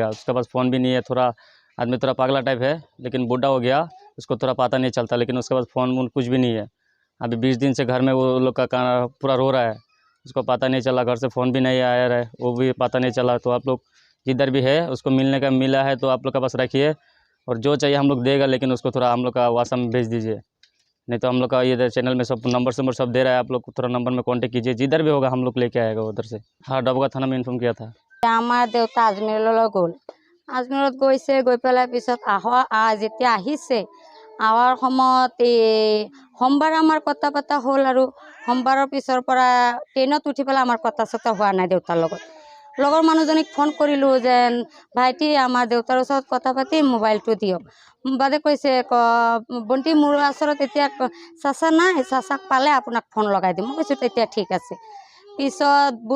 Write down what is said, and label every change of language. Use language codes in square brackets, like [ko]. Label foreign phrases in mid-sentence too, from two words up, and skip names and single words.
[hi] उसके पास फ़ोन भी नहीं है थोड़ा आदमी थोड़ा पागला टाइप है लेकिन बूढ़ा हो गया उसको थोड़ा पता नहीं चलता लेकिन उसके पास फ़ोन कुछ भी नहीं है अभी 20 दिन से घर में वो लोग का पूरा रो रहा है उसको पता नहीं चला घर से फ़ोन भी नहीं आया है वो भी पता नहीं चला तो आप लोग जिधर भी है उसको मिलने का मिला है तो आप लोग के पास रखिए और जो चाहिए हम लोग देगा लेकिन उसको थोड़ा हम लोग का व्हाट्सएप में भेज दीजिए नहीं तो हम लोग का ये चैनल में सब नंबर सब दे रहा है आप लोग थोड़ा नंबर में कांटेक्ट कीजिए जिधर भी होगा हम लोग लेके आएगा उधर से हाँ डबका थाना में इन्फॉर्म किया था [as] আমাৰ দেউতা আজমেৰলৈ গ'ল আজমেৰত গৈছে গৈ পেলাই পিছত যেতিয়া আহিছে আহাৰ সময়ত সোমবাৰ আমাৰ কথা পতা হ'ল আৰু সোমবাৰৰ পিছৰ পৰা ট্ৰেইনত উঠি পেলাই আমাৰ কথা চথা হোৱা নাই দেউতাৰ লগত লগৰ মানুহজনীক ফোন কৰিলোঁ যেন ভাইটি আমাৰ দেউতাৰ ওচৰত কথা পাতি মোবাইলটো দিয়ক বাদে কৈছে বন্তি মোৰ ওচৰত এতিয়া চাচা নাই চাচাক পালে আপোনাক ফোন লগাই দিম মই কৈছোঁ তেতিয়া ঠিক আছে পিছত